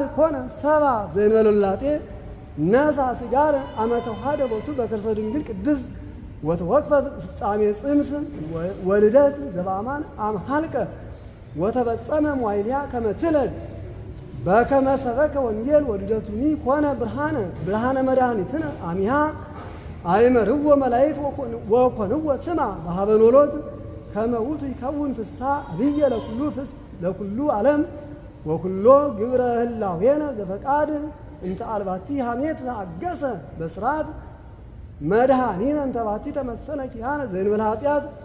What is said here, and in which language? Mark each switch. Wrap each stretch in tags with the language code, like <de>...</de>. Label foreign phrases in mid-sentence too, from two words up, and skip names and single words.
<gez>ኮነ ሰብአ ዘእንበለ ውላጤ ነሣ ሥጋነ አመ ተዋሃደ ቦቱ በከርሰ ድንግል ቅድስት ወተወክፈ ፍጻሜ ጽንስ ወልደት ዘበአማን አምሃልቀ ወተፈጸመ መዋዕሊሃ ከመ ትለድ በከመ ሰበከ ወንጌል ወልደቱኒ ኮነ ብርሃነ መድኃኒትነ አሚሃ አይመርዎ መላእክት ወኮንዎ ስማ በሀበ ኖሎት ከመ ውእቱ ይከውን ፍስሐ አብየ ለኩሉ ዓለም ወኩሎ ግብረ ህላዌነ ዘፈቃድ እንተ አልባቲ ሐሜት ተአገሰ በስርዓት መድኃኒነ እንተ ባቲ ተመሰለ ኪያነ ዘእንበለ ኃጢአት</gez>